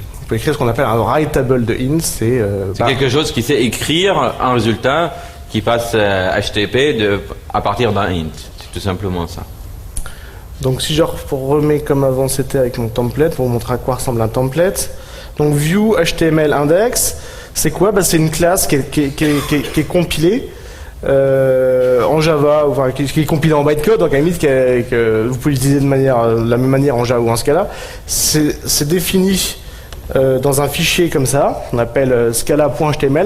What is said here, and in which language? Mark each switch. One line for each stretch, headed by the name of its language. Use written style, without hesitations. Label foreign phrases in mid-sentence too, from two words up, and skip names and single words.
French: On peut écrire ce qu'on appelle un writable de int, c'est quelque chose qui sait écrire un résultat qui passe HTTP à partir d'un int. C'est tout simplement ça. Donc si je remets comme avant c'était avec mon template, pour vous montrer à quoi ressemble un template. Donc view HTML index, c'est quoi? C'est une classe qui est compilée en Java, enfin qui est compilée en bytecode, donc à la limite que vous pouvez l'utiliser de la même manière en Java ou en Scala. C'est défini dans un fichier comme ça, on appelle scala.html.